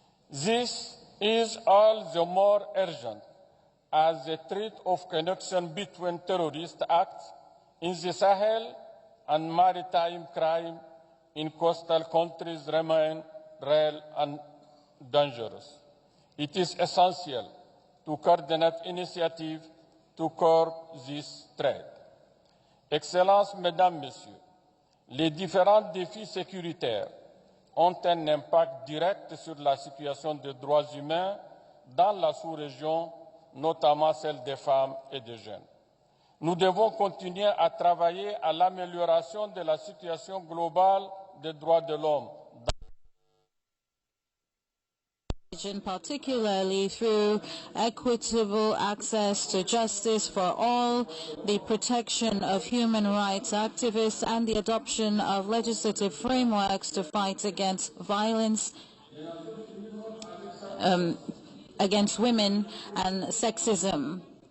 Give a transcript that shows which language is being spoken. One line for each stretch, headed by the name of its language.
English: This is all the more urgent as the threat of connection between terrorist acts in the Sahel and maritime crime in coastal countries remain real and dangerous. It is essential to coordinate initiatives to curb this threat.
French: Excellences, Mesdames, Messieurs, les différents défis sécuritaires ont un impact direct sur la situation des droits humains dans la sous-région, notamment celle des femmes et des jeunes. Nous devons continuer à travailler à l'amélioration de la situation globale des droits de l'homme.
English: Particularly through equitable access to justice for all, the protection of human rights activists, and the adoption of legislative frameworks to fight against violence against women and sexism.